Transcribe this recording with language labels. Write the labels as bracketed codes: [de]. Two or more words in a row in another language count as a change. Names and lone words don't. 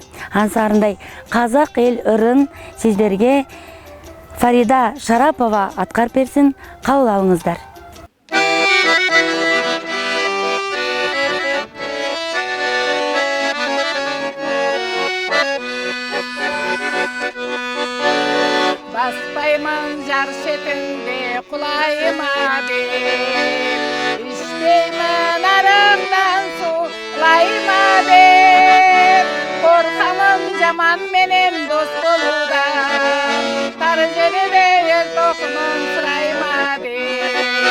[ky] Ансарындай казак эл ырын сиздерге Фарида Шарапова аткарып берсин, кабыл алыңыздар. [kk] Баспаймын жар шетінде құлайыма деп, ішпеймін арықтан сулайыма деп, қорқамын жаман менен дос болудан, тар жерде ел тоқымын сұрайма деп.